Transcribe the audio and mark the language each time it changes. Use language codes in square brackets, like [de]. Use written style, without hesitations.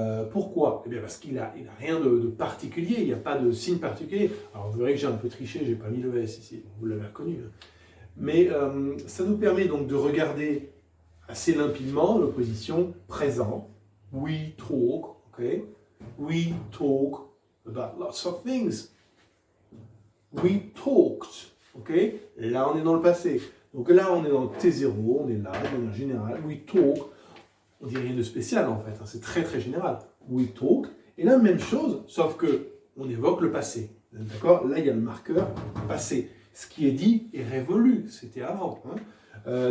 [fr] Pourquoi? Eh bien parce qu'il n'a rien de particulier, il n'y a pas de signe particulier. Alors vous verrez que j'ai un peu triché, j'ai pas mis le S ici, vous l'avez reconnu. Mais ça nous permet donc de regarder assez limpidement l'opposition présent. [en] We talk, okay? We talk about lots of things. We talked, ok? [fr] Là, on est dans le passé. Donc là, on est dans le T0, on est là, de manière générale. [en] We talk, [fr] on dit rien de spécial en fait, hein, c'est très très général. [en] We talk, [fr] et là, même chose, sauf que on évoque le passé. D'accord? Là, il y a le marqueur passé. Ce qui est dit est révolu, c'était avant. Hein.